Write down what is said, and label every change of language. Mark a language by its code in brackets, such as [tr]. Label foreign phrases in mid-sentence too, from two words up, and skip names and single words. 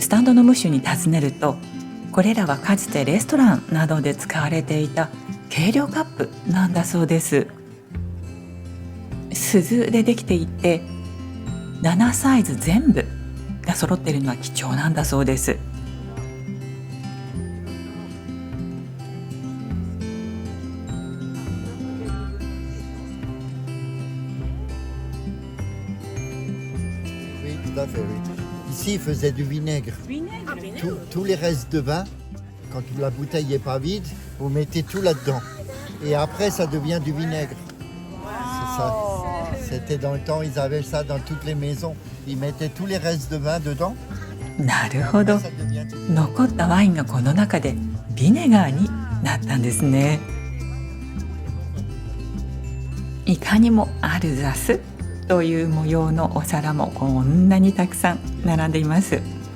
[ja] スタンドのムッシュに尋ねると、これらはかつてレストランなどで使われていた計量カップなんだそうです。鈴でできていて7サイズ全部が揃っているのは貴重なんだそうです。 [fr] Tout à fait, oui. Ici, ils faisaient du vinaigre. Tous les restes de vin, quand la bouteille n'est pas vide, vous mettez tout là-dedans. Et après, ça devient du vinaigre. C'est ça. C'était dans le temps, ils avaient ça dans toutes les maisons. Ils mettaient tous les restes de vin dedans. [ja] なるほど。残ったワインがこの中でビネガーになったんですね。いかにもアルザスという模様のお皿もこんなにたくさん並んでいます。